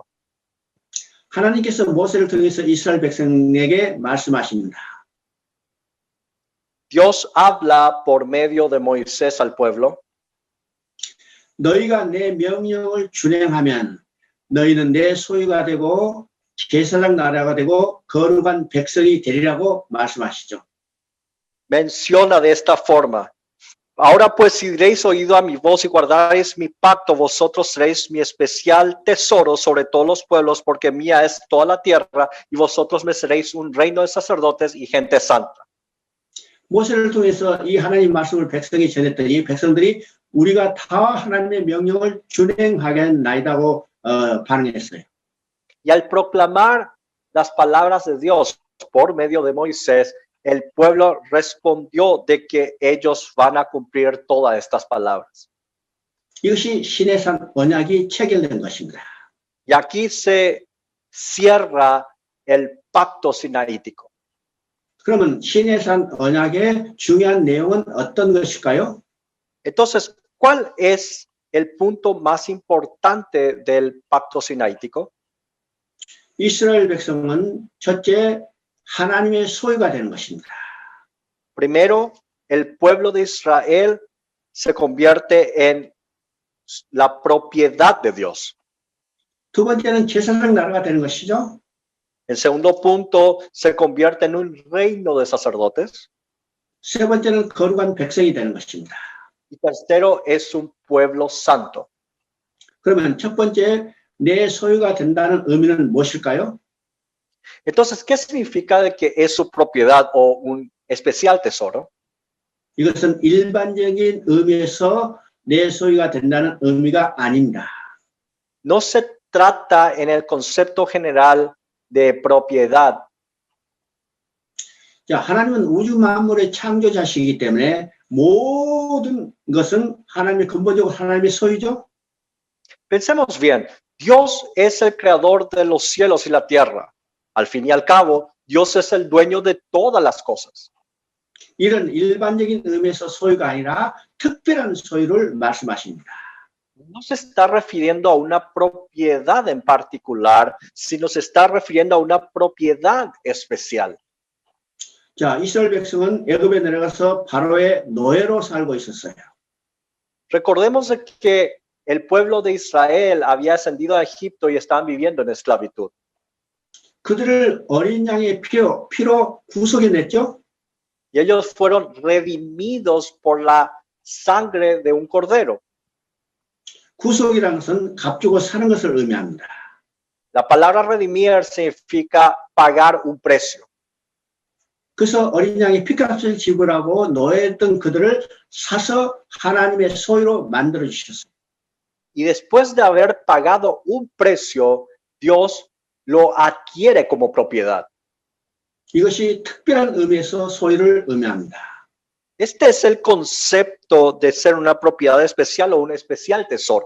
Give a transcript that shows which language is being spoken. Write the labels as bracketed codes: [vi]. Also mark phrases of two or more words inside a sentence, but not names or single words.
[ko] 하나님께서 모세를 통해서 이스라엘 백성에게 말씀하십니다. [es] Dios habla por medio de Moisés al pueblo. [ko] 너희가 내 명령을 준행하면 너희는 내 소유가 되고 제사장 나라가 되고 거룩한 백성이 되리라고 말씀하시죠. [es] Menciona de esta forma: ahora pues, si diréis oído a mi voz y guardaréis mi pacto, vosotros seréis mi especial tesoro sobre todos los pueblos, porque mía es toda la tierra, y vosotros me seréis un reino de sacerdotes y gente santa. [ko] 모세를 통해서 이 하나님 말씀을 백성이 전했더니 백성들이 우리가 다 하나님의 명령을 준행하겠나이다고 반응했어요. [es] Y al proclamar las palabras de Dios por medio de Moisés, el pueblo respondió de que ellos van a cumplir todas estas palabras. [ko] 이것이 시내산 언약이 체결된 것입니다. [es] Y aquí se cierra el pacto sinaítico. [ko] 그러면 시내산 언약의 중요한 내용은 어떤 것일까요? [es] Entonces, ¿cuál es el punto más importante del pacto sinaítico? [ko] 이스라엘 백성은 첫째 하나님의 소유가 되는 것입니다. [es] Primero, el pueblo de Israel se convierte en la propiedad de Dios. [ko] 두 번째는 제사장 나라가 되는 것이죠. [es] El segundo punto, se convierte en un reino de sacerdotes. [ko] 세 번째는 거룩한 백성이 되는 것입니다. [es] Y tercero, es un pueblo santo. [ko] 그러면 첫 번째 내 소유가 된다는 의미는 무엇일까요? [es] Entonces, ¿qué significa de que es su propiedad o un especial tesoro? [ko] 이것은 일반적인 의미에서 내 소유가 된다는 의미가 아닙니다. [es] No se trata en el concepto general de propiedad. [ko] 자, 하나님은 우주 만물의 창조자시기 때문에 모든 것은 하나님의 근본적으로 하나님의 소유죠. [es] Pensemos bien, Dios es el creador de los cielos y la tierra. Al fin y al cabo, Dios es el dueño de todas las cosas. [ko] 이런 일반적인 의미에서 소유가 아니라 특별한 소유를 말씀하십니다. [es] No se está refiriendo a una propiedad en particular, sino se está refiriendo a una propiedad especial. [ko] 자, 이스라엘 백성은 애굽에 내려가서 바로의 노예로 살고 있었어요. [es] Recordemos de que el pueblo de Israel había ascendido a Egipto y estaban viviendo en esclavitud. [ko] 그들을 어린 양의 피로 구속해냈죠. [es] Y ellos fueron redimidos por la sangre de un cordero. [ko] 구속이라는 것은 값주고 사는 것을 의미합니다. [es] La palabra redimir significa pagar un precio. [ko] 그래서 어린 양의 피값을 지불하고 노예했던 그들을 사서 하나님의 소유로 만들어 주셨어요. [es] Y después de haber pagado un precio, Dios lo adquiere como propiedad. [ko] 이것이 특별한 의미에서 소유를 의미합니다. [es] Este es el concepto de ser una propiedad especial o un especial tesoro.